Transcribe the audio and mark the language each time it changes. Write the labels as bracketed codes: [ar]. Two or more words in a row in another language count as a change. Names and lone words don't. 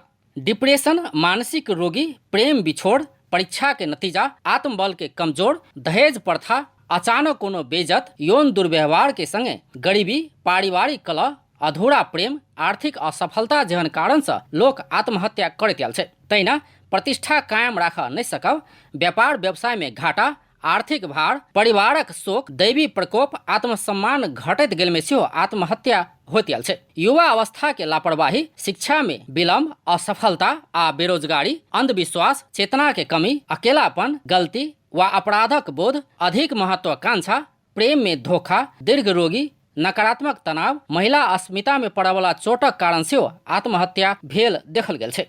[mai] डिप्रेशन, मानसिक रोगी, प्रेम बिछोड़, परीक्षा के नतीजा, आत्मबल के कमजोर, दहेज प्रथा, अचानक कोनो बेइज्जत, यौन दुर्व्यवहार के संगे गरीबी, पारिवारिक कलह, अधूरा प्रेम, आर्थिक असफलता जेहन कारण से लोग आत्महत्या करैत आयल छै। तहिना प्रतिष्ठा कायम राखऽ नहीं सकब, व्यापार व्यवसाय में घाटा, आर्थिक भार, परिवारक शोक, दैवी प्रकोप, आत्मसम्मान घटैत गेल में सेहो आत्महत्या होइत आयल छै। युवा अवस्था के लापरवाही, शिक्षा में विलम्ब, असफलता आ बेरोजगारी, अंधविश्वास, चेतना के कमी, अकेलापन, गलती वा अपराधक बोध, अधिक महत्वाकांक्षा, प्रेम में धोखा, दीर्घ रोगी, नकारात्मक तनाव, महिला अस्मिता में पड़े वाला चोटक कारण से आत्महत्या भेल देखल गेल छै।